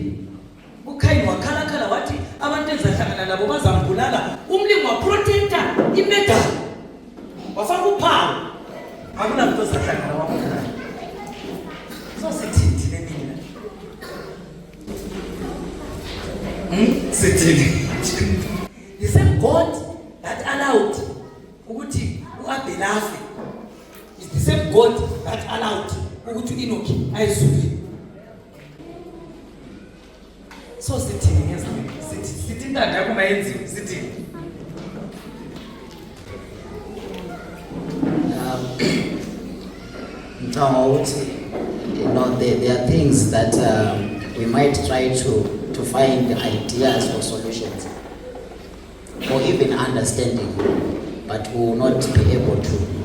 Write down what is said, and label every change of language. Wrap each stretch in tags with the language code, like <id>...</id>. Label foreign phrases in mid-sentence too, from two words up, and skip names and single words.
<nd>uKhayini wakhala wathi abantu ezahlangana nabo bazambulala. Umlimi waprotecta imedal. Wafaka uphawu. Akunamuntu ozahlangana wabulala. So sithini mina? Sithini?</nd> <en>The same God that allowed</en> <nd>ukuthi uAbeli afe</nd> <en>is the same God that allowed</en> <nd>ukuthi uEnoch ayizule. So sithini ngezinto sithi intando yakho mayenziwe sithini?</nd> <en>You know, there are things that we might try to find ideas or solutions or even understanding, but we will not be able to.</en>